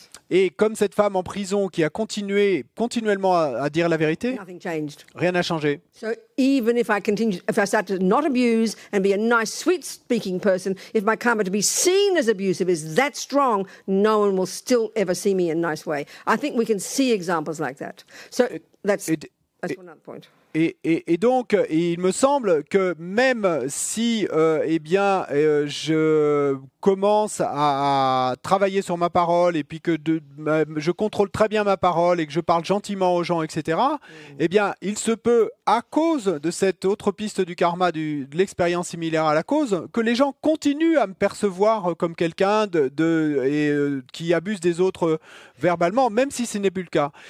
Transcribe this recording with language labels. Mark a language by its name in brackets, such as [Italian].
[French] Et comme cette femme en prison qui a continuellement à dire la vérité, rien n'a changé. [English] So even if I start to not abuse and be a nice, sweet-speaking person, if my karma to be seen as abusive is that strong, no one will still ever see me in a nice way. I think we can see examples like that. So that's another point. [French] Et donc, il me semble que même si je commence à travailler sur ma parole et puis que je contrôle très bien ma parole et que je parle gentiment aux gens, etc., il se peut, à cause de cette autre piste du karma, de l'expérience similaire à la cause, que les gens continuent à me percevoir comme quelqu'un qui abuse des autres verbalement, même si ce n'est plus le cas.